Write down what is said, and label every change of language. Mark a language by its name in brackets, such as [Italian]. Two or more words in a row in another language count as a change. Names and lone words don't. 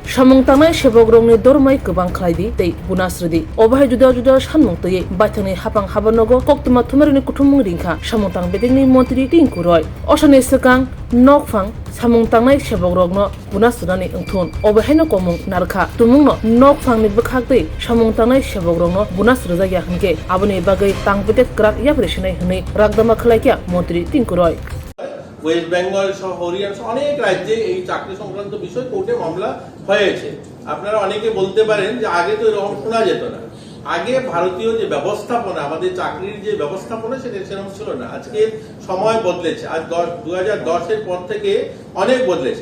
[Kok Borok] samung tangnai sebok rongni dormai kubang khlaidi tei bunasridi obahay juda juda sanmung tei baithani hapang habanogo koktuma thumerini kuthumung ringkha samung tang bedingni montri Tinku Roy osani sekang nokfang samung tangnai sebok rogno bunasrani engthun obahayno komung narkha tumungno nokfangni bkhak tei samung tangnai sebok rogno bunasrja ya hingke aboni bagai tangpete krak yapreshnai hne ragdama khlaikya montri Tinku Roy [Bangla] ওয়েস্ট বেঙ্গল সহ হরিয়ানা সহ অনেক রাজ্যে এই চাকরি সংক্রান্ত বিষয় কোর্টে মামলা হয়েছে। আপনারা অনেকে বলতে পারেন যে আগে তো এরকম শোনা যেত না, আগে ভারতীয় যে ব্যবস্থাপনা আমাদের চাকরির যে ব্যবস্থাপনা সেটা সেরকম ছিল না। আজকে সময় বদলেছে, আজ 2010-এর পর থেকে অনেক বদলেছে।